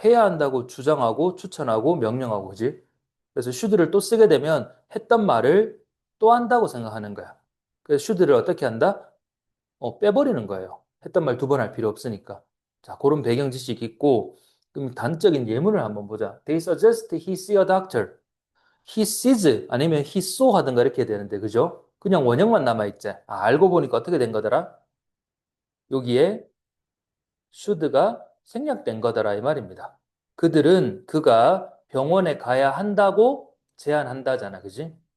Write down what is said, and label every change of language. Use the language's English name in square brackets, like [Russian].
[Korean] 해야 한다고 주장하고 추천하고 명령하고 그지? 그래서 should를 또 쓰게 되면 했던 말을 또 한다고 생각하는 거야. 그래서 should를 어떻게 한다? 빼버리는 거예요. 했던 말 두 번 할 필요 없으니까. 자, 그런 배경 지식이 있고 그럼 단적인 예문을 한번 보자. [English] They suggest he see a doctor. He sees [Korean] 아니면 [English] he saw [Korean] 하든가 이렇게 되는데 그죠? 그냥 원형만 남아있지. 알고 보니까 어떻게 된 거더라? 여기에 should가 생략된 거더라 이 말입니다. 그들은 그가 병원에 가야 한다고 제안한다잖아. 그지?